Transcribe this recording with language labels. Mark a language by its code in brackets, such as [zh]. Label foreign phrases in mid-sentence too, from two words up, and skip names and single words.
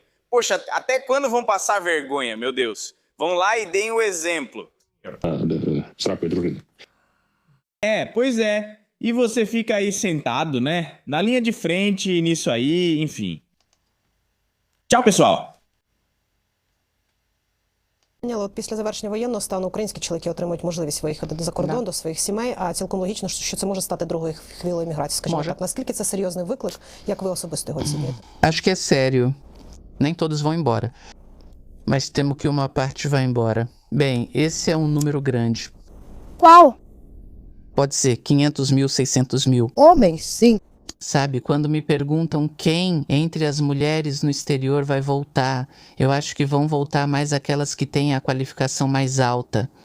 [pt] Poxa, até quando vão passar vergonha, meu Deus? Vão lá e deem o exemplo. Pois é. E você fica aí sentado, né? Na linha de frente, nisso aí, enfim. Tchau, pessoal! [uk] От після завершення воєнного стану українські чоловіки отримують можливість виїхати за кордон до своїх сімей, а цілком логічно, що це може стати другою хвилею міграції. Скажімо так, наскільки це серйозний виклик, як ви особисто його оцінюєте? [pt] Acho que é sério. Nem todos vão embora. Mas temo que uma parte vai embora. Bem, esse é um número grande. Qual? Pode ser 500 mil, 600 mil. Homens, sim. Sabe, quando me perguntam quem entre as mulheres no exterior vai voltar, eu acho que vão voltar mais aquelas que têm a qualificação mais alta.